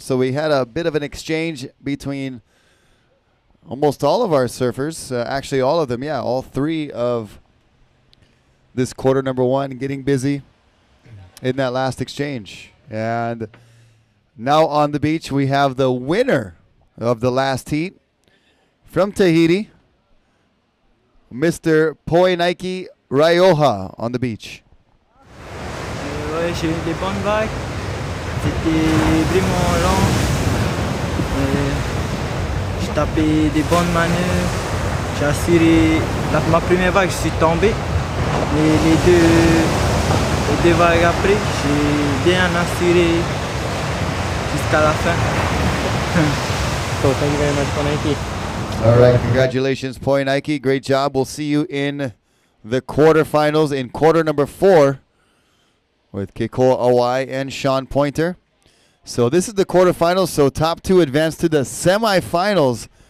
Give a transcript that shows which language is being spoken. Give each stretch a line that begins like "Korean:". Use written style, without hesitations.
English: So we had a bit of an exchange between almost all of our surfers, actually all of them, yeah, all 3 of this quarter number 1 getting busy in that last exchange. And now on the beach we have the winner of the last heat from Tahiti, Mr. Poinike Raioha on the beach.
French: Ouais, j'ai eu des bonnes vagues. C'était vraiment long. J'ai tapé des bonnes manœuvres. J'ai assuré. Ma première vague, je suis tombé. Les deux vagues après, j'ai bien assuré jusqu'à la fin.
English: So thank you very much, Poinike. All right, congratulations, Poinike. Great job. We'll see you in the quarterfinals in quarter number 4 with Kekoa Awai and Sean Pointer. So this is the quarterfinals, so top 2 advance to the semifinals.